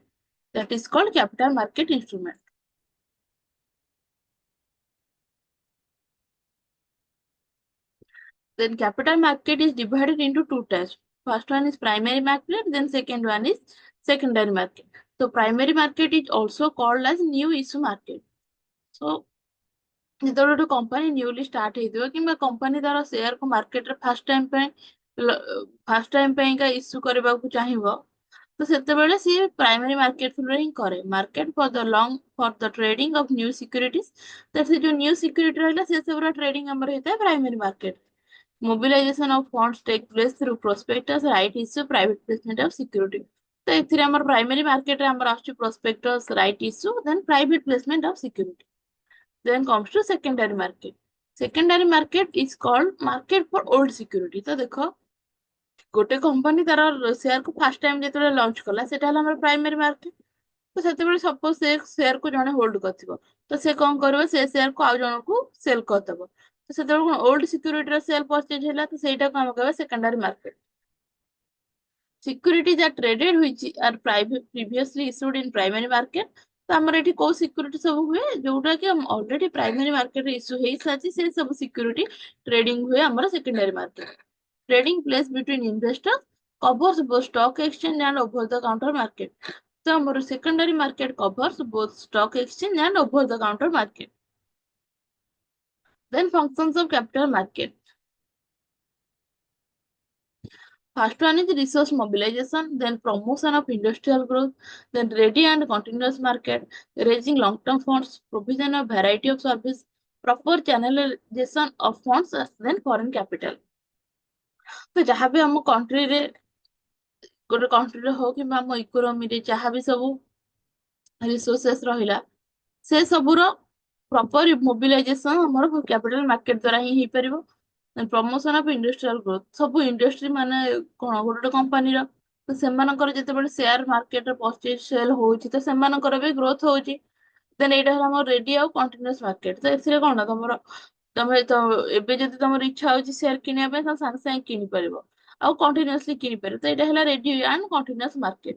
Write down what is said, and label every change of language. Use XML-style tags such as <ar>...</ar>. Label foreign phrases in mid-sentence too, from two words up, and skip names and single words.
<en>That is called capital market instrument. Then capital market is divided into two types. First one is primary market, then second one is secondary market. So primary market is also called as new issue market.</en> <or>So ଯେତେବେଳେ ଗୋଟେ କମ୍ପାନୀ</or> <en>newly start</en> <or>ହେଇଥିବ କିମ୍ବା କମ୍ପାନୀ ତାର ସେୟାରକୁ ମାର୍କେଟରେ</or> <en>first time</en> <or>ପାଇଁକା ଇସ୍ୟୁ କରିବାକୁ ଚାହିଁବ ତ ସେତେବେଳେ ସିଏ</or> <en>primary market</en> <or>ଥ୍ରୁରେ ହିଁ କରେ</or> <en>market for the trading of new securities</en> <or>ତ ସେ ଯୋଉ</or> <en>new security</en> <or>ରହିଲା ସେ ସବୁର ଟ୍ରେଡିଂ ଆମର ହେଇଥାଏ</or> <en>primary market mobilization of funds take place through prospectus right issue private placement of security</en> <or>ତ ଏଥିରେ ଆମର</or> <en>primary marketରେ</en> <or>ଆମର ଆସୁଛି</or> <en>prospectus right issue then private placement of security. Then comes to secondary market. Secondary market is called market for old security.</en> <or>ତ ଦେଖ ଗୋଟେ କମ୍ପାନୀ ତାର ସେୟାର କୁ</or> <en>first time</en> <or>ଯେତେବେଳେ ଲଞ୍ଚ କଲା ସେଟା ହେଲା ଆମର</or> <en>primary market</en> <or>ତ ସେତେବେଳେ ସପୋଜ ସେ ସେୟାର କୁ ଜଣେ ହୋଲ୍ଡ କରିଥିବ ତ ସେ କଣ କରିବ ସେ ସେୟାର କୁ ଆଉ ଜଣକୁ ସେଲ କରିଦବ ତ ସେତେବେଳେ କଣ</or> <en>old securityର sale purchase</en> <or>ହେଲା ତ ସେଇଟାକୁ ଆମେ କହିବା</or> <en>secondary market. Securities are traded which are previously issued in primary market.</en> <or>ତ ଆମର ଏଠି କୋଉ ସିକ୍ୟୁରିଟି ସବୁ ହୁଏ ଯୋଉଟା କି ଅଲରେଡି</or> <en>primary marketରେ</en> <or>ଇସ୍ୟୁ ହେଇସାରିଛି ସେ ସବୁ</or> <en>security trading</en> <or>ହୁଏ ଆମର</or> <en>secondary market. Trading place between investors covers both stock exchange and over the counter market. So our secondary market covers both stock exchange and over the counter market. Then functions of capital market. First one is resource mobilization, then promotion of industrial growth, then ready and continuous market, raising long-term funds, provision of variety of service, proper channelization of funds, then foreign capital.</en> <hi>तो जहाँ भी हम</hi> <or>कंट्री रे ଗୋଟେ କଣ୍ଟ୍ରିରେ ହଉ କିମ୍ବା ଆମ ଇକୋନୋମିରେ ଯାହା ବି ସବୁ ରିସୋର୍ସେସ୍ ରହିଲା ସେ ସବୁର</or> <en>proper mobilization</en> <or>ଆମର</or> <en>capital market</en> <or>ଦ୍ୱାରା ହିଁ ହେଇପାରିବ.</or> <en>promotion of industrial growth</en> <or>ସବୁ ଇଣ୍ଡଷ୍ଟ୍ରି ମାନେ କଣ ଗୋଟେ ଗୋଟେ କମ୍ପାନୀର ତ ସେମାନଙ୍କର ଯେତେବେଳେ</or> <en>share marketରେ purchase sale</en> <or>ହଉଛି ତ ସେମାନଙ୍କର ବି ଗ୍ରୋଥ ହଉଛି ଦେନ୍ ଏଇଟା ହେଲା ଆମର ରେଡି ଆଉ</or> <en>continuous market</en> <or>ତ ଏଥିରେ କଣ ତମେ ତ ଏବେ ଯଦି ତମର ଇଚ୍ଛା ହଉଛି ସେୟାର କିଣିବା ପାଇଁ ତମେ ସାଙ୍ଗେ ସାଙ୍ଗେ କିଣିପାରିବ ଆଉ କଣ୍ଟିନ୍ୟୁଅସଲି କିଣିପାରିବ ତ ଏଇଟା ହେଲା</or> <en>ready and continuous market.</en>